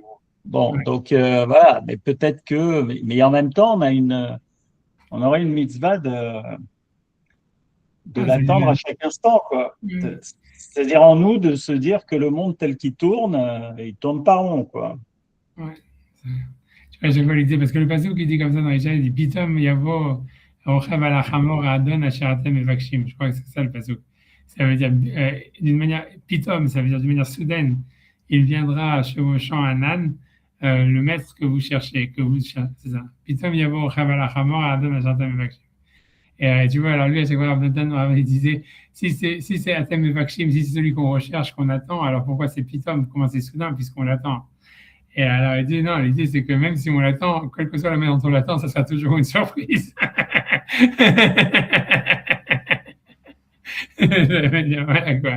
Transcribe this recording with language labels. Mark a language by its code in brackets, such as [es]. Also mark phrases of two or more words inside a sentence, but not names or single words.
[fr] Bon, donc, voilà, mais peut-être que, mais en même temps, on aurait une mitzvah de l'attendre à chaque instant, quoi. C'est-à-dire en nous de se dire que le monde tel qu'il tourne, il tourne pas rond, quoi. Ouais. Tu vois, chaque fois, il disait, parce que le passage qui dit comme ça dans les il dit [he] פתאום יבוא רוכב על חמור אדון אשר אתם מבקשים. [fr] Je crois que c'est ça le passage. Ça veut dire, d'une manière, Pitom, ça veut dire d'une manière soudaine, il viendra chevauchant un âne, le maître que vous cherchez, c'est ça. [he] פתאום יבוא רוכב על חמור אדון אשר אתם מבקשים. [fr] Et tu vois, alors lui, à chaque fois, il disait, si c'est [he] אתם מבקשים, [fr] si c'est celui qu'on recherche, qu'on attend, alors pourquoi c'est Pitom? Comment c'est soudain, puisqu'on l'attend? Et alors, il dit, non, l'idée, c'est que même si on l'attend, quelle que soit la manière dont on l'attend, ça sera toujours une surprise. Voilà, quoi.